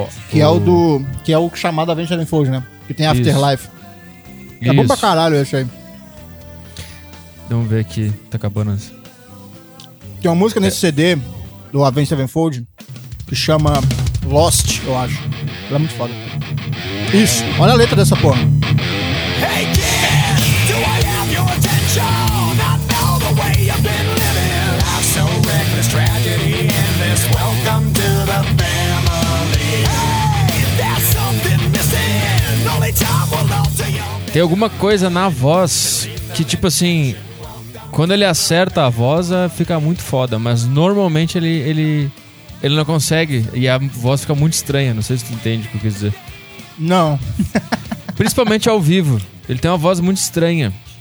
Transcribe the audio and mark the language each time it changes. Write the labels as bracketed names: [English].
[Portuguese] Que é o chamado Avenged Sevenfold, né? Que tem Afterlife. Isso. Acabou pra caralho esse aí. Vamos ver aqui, tá acabando isso. Tem uma música nesse CD do Avenged Sevenfold que chama Lost, eu acho. Ela é muito foda. Isso, olha a letra dessa porra. [English] Hey, kid, do I have your attention? I know the way you've been living. I'm so reckless, tragedy in this. Welcome to the family. Hey, there's something missing. Only time will love to you. [Portuguese] Tem alguma coisa na voz que, tipo assim, quando ele acerta a voz, fica muito foda, mas normalmente ele não consegue e a voz fica muito estranha. Não sei se tu entende o que eu quis dizer. Não. Principalmente ao vivo. Ele tem uma voz muito estranha.